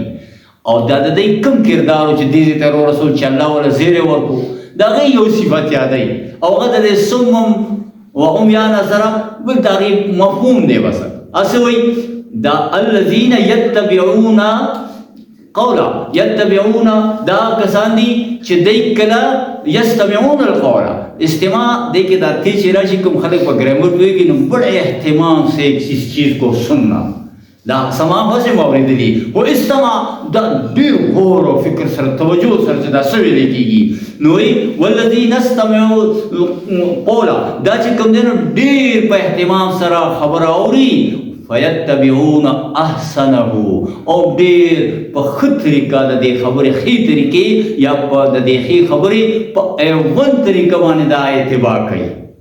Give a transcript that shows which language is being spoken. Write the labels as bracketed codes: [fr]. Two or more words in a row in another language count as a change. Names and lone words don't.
[ps] او دا د دوی کوم کردار و چې دې ته رسول چې الله وله زیری ورکړو د هغې یو صفت یادوي او هغه د دې [ar] صمم و عمیانه [ps] سره بل د هغې مفهوم دی. بس هسې وایي دا [ar] الذین یتبعون قولا یتبعون [ps] دا کسان دي چې دی کله [ar] یستمعون القولا [ps] استماع دی کې دا تی چې راشي کوم خلک په ګرامر پوهېږي نو [ur] بڑے اهتمام سے کسی چیز کو سننا [ps] دا سما بسې مې اورېدلي خو استماع دا ډېر غور او فکر سره توجه سره چې دا څه ویلی کېږي. نو وایي [ar] والذین استمعوا قولا [ps] دا چې کوم دی نو ډېر په اهتمام سره خبره اوري [ar] فیتبعون احسنه [ps] او ډېر په ښه طریقه د دې خبرې ښې طریقې یا په د دې ښې خبرې په ایون طریقه باندې دا اتباع کوي.